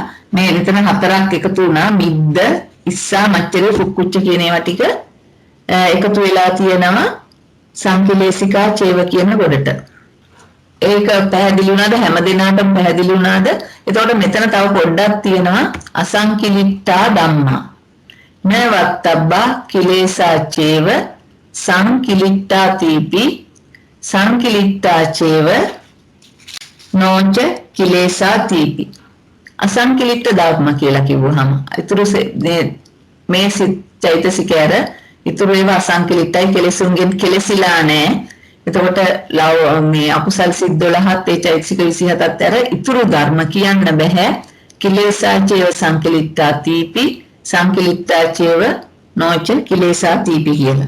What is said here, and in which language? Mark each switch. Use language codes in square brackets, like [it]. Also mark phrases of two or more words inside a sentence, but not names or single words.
[si] මේ එතන 4ක් එකතු වුණා මිද්ද ඉස්සා මච්චරේ කුක්කුච්ච කියන ඒවා ටික එකතු වෙලා තියෙනවා [pi] සංකලේශිකා චේව [si] කියන කොටට. ඒක පැහැදිලි වුණාද හැමදෙනාටම පැහැදිලි වුණාද? එතකොට මෙතන තව පොඩ්ඩක් තියෙනවා [pi] අසංකිලිට්ඨා ධම්මා නවත්තබ්බා කිලේසා චේව සංකිලිට්ඨා තීපි සංකිලිට්ඨා චේව නොච කිලේසා තීපි. [si] අසංකිලිට්ඨ ධම්ම කියලා කිව්වහම ඊතුරු මේ චෛතසිකයර ඊතුරු ඒවා අසංකිලිට්ඨයි කෙලෙසුන්ගෙන් කෙලසිලා නැහැ. එතකොට මේ අකුසල් සිත් 12ත් ඒ චෛතසික 27ත් අර ඊතුරු ධර්ම කියන්න බෑ. [pi] කිලේසා චේව සංකිලිට්ඨා තීපි සංකිලිට්ඨා චේව නොච කිලේසා තීපි කියලා.